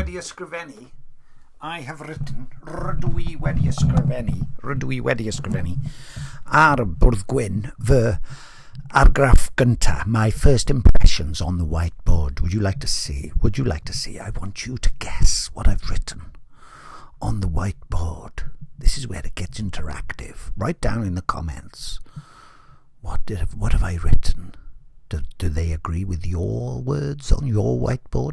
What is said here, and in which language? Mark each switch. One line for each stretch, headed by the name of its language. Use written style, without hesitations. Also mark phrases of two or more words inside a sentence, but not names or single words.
English: ysgrifennu, I have written,
Welsh: rydw i wedi ysgrifennu ar y bwrdd gwyn fy argraff gynta,
English: my first impressions on the whiteboard. Would you like to see? I want you to guess what I've written on the whiteboard. This is where it gets interactive. Write down in the comments, what have I written? Do they agree with your words on your whiteboard?